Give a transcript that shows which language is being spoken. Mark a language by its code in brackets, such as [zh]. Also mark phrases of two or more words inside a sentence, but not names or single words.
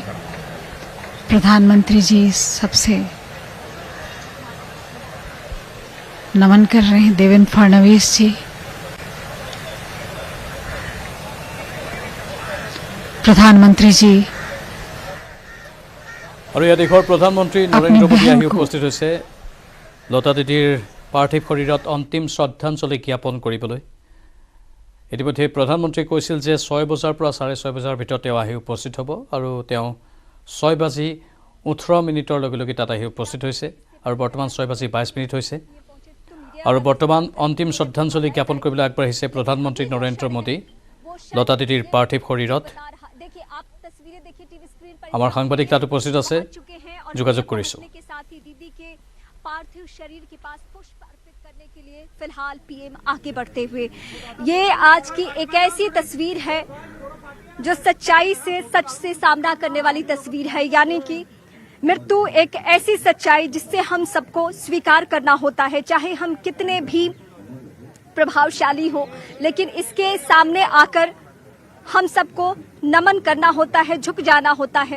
[hi] प्रधानमंत्री जी सबसे नमन कर रहे हैं। देवेंद्र फडणवीस जी, प्रधानमंत्री जी [as] और ইয়া দেশৰ প্ৰধানমন্ত্ৰী নৰেন্দ্ৰ মোদী আহি উপস্থিত হৈছে লতা দিদিৰ পাৰ্থিৱ শৰীৰত অন্তিম শ্ৰদ্ধাঞ্জলি জ্ঞাপন কৰিবলৈ। ইতিমধ্যে প্ৰধানমন্ত্ৰীয়ে কৈছিল যে 6 বজাৰ পৰা 6:30 বজাৰ ভিতৰত তেওঁ আহি উপস্থিত হ'ব আৰু তেওঁ 6:18 লগে লগে তাত আহি উপস্থিত হৈছে আৰু বৰ্তমান 6:22 হৈছে আৰু বৰ্তমান অন্তিম শ্ৰদ্ধাঞ্জলি জ্ঞাপন কৰিবলৈ আগবাঢ়িছে প্ৰধানমন্ত্ৰী নৰেন্দ্ৰ মোদী লতা দিদিৰ পাৰ্থিৱ শৰীৰত। আমাৰ সাংবাদিক তাত উপস্থিত আছে, যোগাযোগ কৰিছোঁ। [hi] पार्थिव शरीर के पास पुष्प अर्पित करने के लिए फिलहाल पीएम आगे बढ़ते हुए ये आज की एक ऐसी तस्वीर है जो सच्चाई से सच से सामना करने वाली तस्वीर है, यानी कि मृत्यु एक ऐसी सच्चाई जिससे हम सबको स्वीकार करना होता है, चाहे हम कितने भी प्रभावशाली हो, लेकिन इसके सामने आकर हम सबको नमन करना होता है, झुक जाना होता है।